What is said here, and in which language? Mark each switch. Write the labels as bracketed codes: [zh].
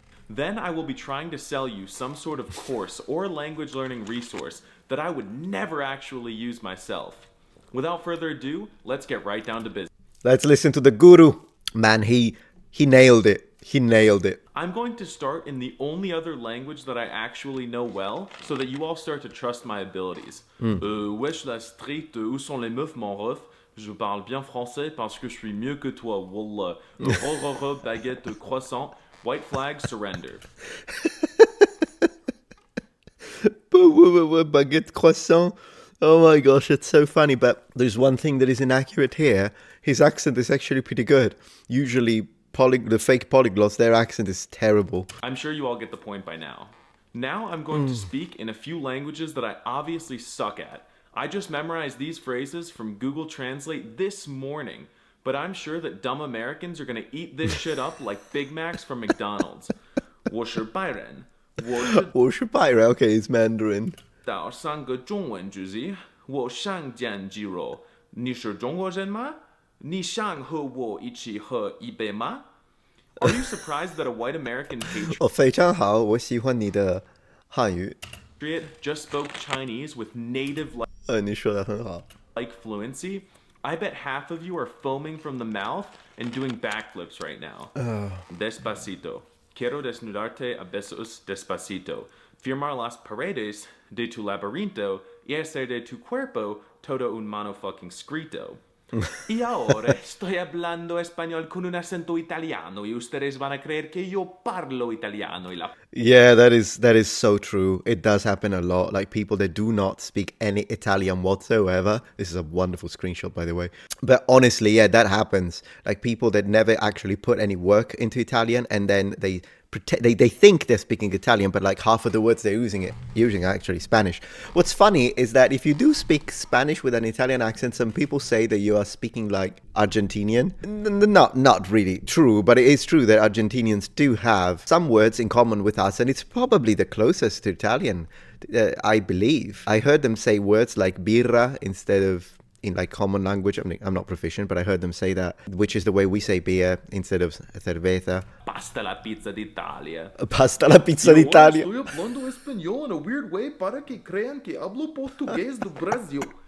[en] Then I will be trying to sell you some sort of course or language learning resource that I would never actually use myself. Without further ado, let's get right down to business. Let's listen to the guru. Man, he nailed it. He nailed it. I'm going to start in the only other language that I actually know well, so that you all start to trust my abilities. [fr] Wesh la street, où sont les meufs, mon ref? Je parle bien français parce que je suis mieux que toi, wallah. [en] Baguette croissant, white flag, surrender. [fr] Baguette croissant. [en] Oh my gosh, it's so funny, but there's one thing that is inaccurate here. His accent is actually pretty good. Usually, the fake polyglots, their accent is terrible. I'm sure you all get the point by now. Now I'm going to speak in a few languages that I obviously suck at. I just memorized these phrases from Google Translate this morning, but I'm sure that dumb Americans are going to eat this shit up like Big Macs from McDonald's. [zh] 我是白人. 我是白人, [en] okay, it's Mandarin. [zh] 到3个中文句子，我想讲鸡肉。你是中国人吗？你想和我一起喝一杯吗？ [en] Are you surprised that a white American patriot [zh] 非常好，我喜欢你的汉语。 [en] just spoke Chinese with native [zh] 你说得很好。 [en] like fluency? I bet half of you are foaming from the mouth and doing backflips right now. [es] Despacito. Quiero desnudarte a besos despacito. Firmar las paredes de tu laberinto y hacer de tu cuerpo todo un motherfucking scrito. Y ahora estoy hablando español con un acento italiano y ustedes van a creer que yo [it] parlo italiano. [en] Yeah, that is so true. It does happen a lot. Like people that do not speak any Italian whatsoever. This is a wonderful screenshot, by the way. But honestly, yeah, that happens. Like people that never actually put any work into Italian, and then they think they're speaking Italian, but like half of the words they're using are actually Spanish. What's funny is that if you do speak Spanish with an Italian accent, some people say that you are speaking like Argentinian. Not really true, but it is true that Argentinians do have some words in common with us, and it's probably the closest to Italian, I believe. I heard them say words like birra instead of in like common language. I mean, I'm not proficient, but I heard them say that, which is the way we say beer instead of cerveza. [it] Pasta la pizza d'Italia. Pasta la pizza d'Italia. [es] Estoy hablando español [en] in a weird way [es] para que crean que hablo [pt] português do Brasil.